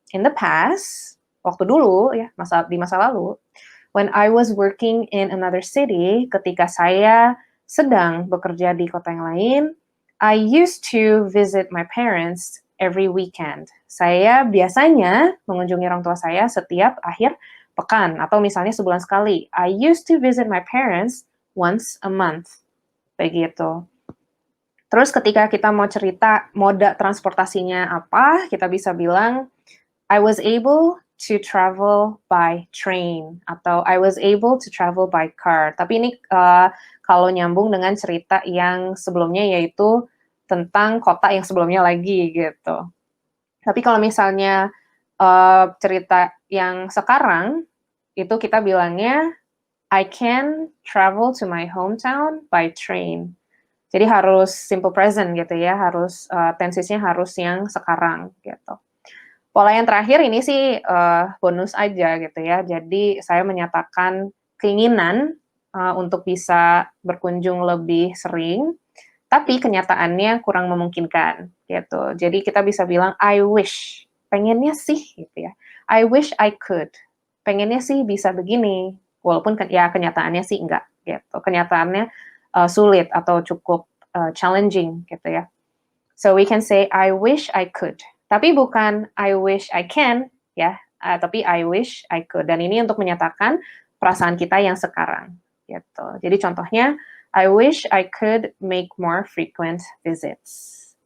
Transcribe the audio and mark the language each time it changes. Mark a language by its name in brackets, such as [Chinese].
[English] In the past, [Indonesian] waktu dulu ya, di masa lalu, [English] when I was working in another city, [Indonesian] ketika saya sedang bekerja di kota yang lain, [English] I used to visit my parents every weekend. [Indonesian] Saya biasanya mengunjungi orang tua saya setiap akhir pekan, atau misalnya sebulan sekali. [English] I used to visit my parents once a month. Begitu. [Indonesian] Terus ketika kita mau cerita moda transportasinya apa, kita bisa bilang, [English] I was able to travel by train, [Indonesian] atau [English] I was able to travel by car. [Indonesian] Tapi ini kalau nyambung dengan cerita yang sebelumnya, yaitu tentang kota yang sebelumnya lagi gitu. Tapi kalau misalnya cerita yang sekarang, itu kita bilangnya, [English] I can travel to my hometown by train. [Indonesian] Jadi harus simple present gitu ya, harus tensisnya harus yang sekarang gitu. Pola yang terakhir ini sih bonus aja gitu ya. Jadi saya menyatakan keinginan untuk bisa berkunjung lebih sering, tapi kenyataannya kurang memungkinkan gitu. Jadi kita bisa bilang I wish, pengennya sih gitu ya. [English] I wish I could, [Indonesian] pengennya sih bisa begini, walaupun ya kenyataannya sih enggak gitu. Kenyataannya sulit atau cukup challenging gitu ya. [English] So we can say I wish I could. [Indonesian] Tapi bukan [English] I wish I can [Indonesian] ya, tapi [English] I wish I could. [Indonesian] Dan ini untuk menyatakan perasaan kita yang sekarang gitu. Jadi contohnya [English] I wish I could make more frequent visits.